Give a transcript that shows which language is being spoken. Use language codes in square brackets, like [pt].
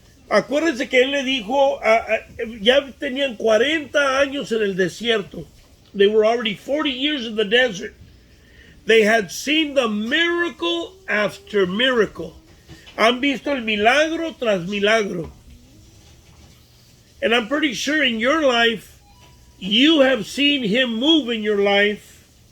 [es] Acuérdense que él le dijo, ya tenían 40 años en el desierto. [en] They were already 40 years in the desert. They had seen the miracle after miracle. [es] Han visto el milagro tras milagro. [en] And I'm pretty sure in your life, you have seen him move in your life.